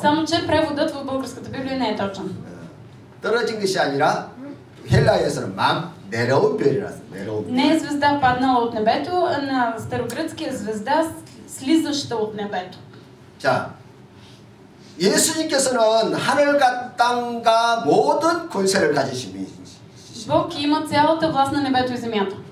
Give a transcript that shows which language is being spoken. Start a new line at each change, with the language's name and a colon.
Bulgarian: Само, че преводът в българската Библия не е точен.
Korean: 떨어진 것이 아니라 헬라에서는 내려온 별이라서 내려온 별.
Bulgarian: Не е звезда паднала от небето, а на старогръцкия звезда слизаща от небето.
Korean: 자, 예수님께서는 하늘과 땅과 모든 권세를 가지신 분이십니다.
Bulgarian: Бог има цялата власт на небето и земята.